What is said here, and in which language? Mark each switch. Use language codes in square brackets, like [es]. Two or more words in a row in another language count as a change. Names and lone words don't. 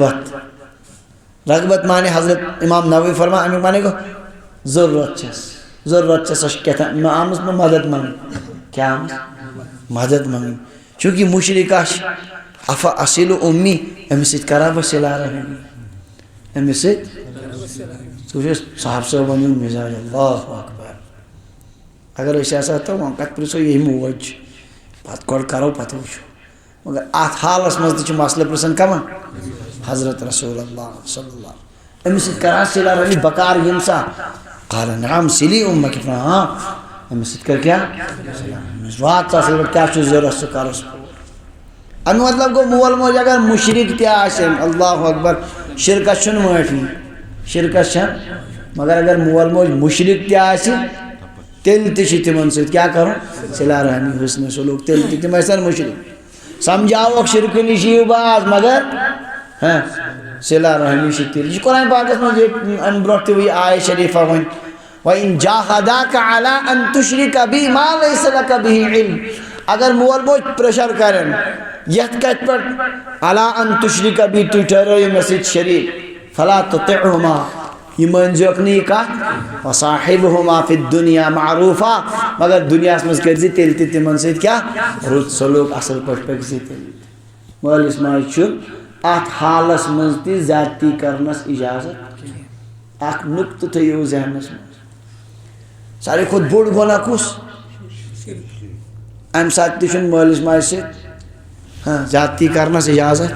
[ks] رغبت مانے حضرت امام نووی فرمان امیُک مانے گو ضرورت چھس سۄ چھِ کیٛاہ مےٚ آمٕژ مےٚ مدد منٛگنہِ کیٛاہ آمٕژ مدد منٛگنہِ چوٗنٛکہِ مُشرِکہ چھِ افا اصل امی أمِس سۭتۍ کرا بہٕ صلہ رحمی أمِس سۭتۍ ژٕ وٕچھ صاحب صٲب ونیُن مزاج [ar] اللہ اکبر. [ks] اگر أسۍ آسہا تو وۄنۍ کتھ پرٛژھو یہِ موج چھِ پتہٕ گۄڈٕ کرو پتہٕ وٕچھو. مگر اتھ حالس منٛز تہِ چھِ مسلہٕ پرٛژھان کمن حضرت رسول اللہ [ar] صلی اللہ علیہ وسلم [ks] أمِس سۭتۍ کرا صلہ رحمی بکار یِم سا [ar] قال نعم [ks] صلی امک ہاں أمِس سۭتۍ کر کیٛاہ أمِس وات اصل پٲٹھۍ کیٛاہ چھُ ضروٗرت سُہ کرُس. امی مطلب گو مول موج اگر مشرک تہِ آسن [ar] اللہ اکبر [ks] شرکس چھُنہٕ معٲفی شرکس چھنہٕ مگر اگر مول موج مشرک تہِ آسہِ تیٚلہِ تہِ چھِ تِمن سۭتۍ کیٛاہ کرُن صلہ رحمی حسن سلوک تیٚلہِ تہِ تِم ٲسن مشرک سمجھاوکھ شرکہٕ نِش یِیِو باز مگر صلہ رحمی چھِ تیٚلہِ. یہِ چھُ قرآن پاکس منٛز ییٚتہِ امہِ برونٛٹھ تہِ آیہِ شریفہ وۄنۍ [ar] وَإِن جاهَدَاكَ عَلَىٰ أَن تُشْرِكَ بِي مَا لَيْسَ لَكَ بِهِ عِلْم. [ks] اگر مول موج پریشر کرن یتھ کتھ پہ [ar] عَلَىٰ أَن تُشْرِكَ بِي [ks] تُہۍ ٹھہرٲیِو مےٚ سۭتۍ شریٖک [ar] فَلَا تُطِعْهُمَا [ks] یہ مٲنزیوکھ نہٕ یہِ کتھ [ar] وَصَاحِبْهُمَا فِي الدُّنْيَا مَعْرُوفًا [ks] مگر دُنیاہس منٛز کٔرۍ زِ تیٚلہِ تہِ تِمن سۭتۍ کیٛاہ رُت سلوک اصل پٲٹھۍ پٔکۍ زِ تیٚلہِ. مٲلِس ماجہِ چھُ اتھ حالس منٛز تہِ زیادتی کرنس اجازت. اکھ نُقطہٕ تھٲیِو ذہنس منٛز ساروی کھۄتہٕ بوٚڑ گۄناہ کُس امہِ ساتہٕ تہِ چھُنہٕ مٲلِس ماجہِ سۭتۍ زیادتی کرنس اجازت.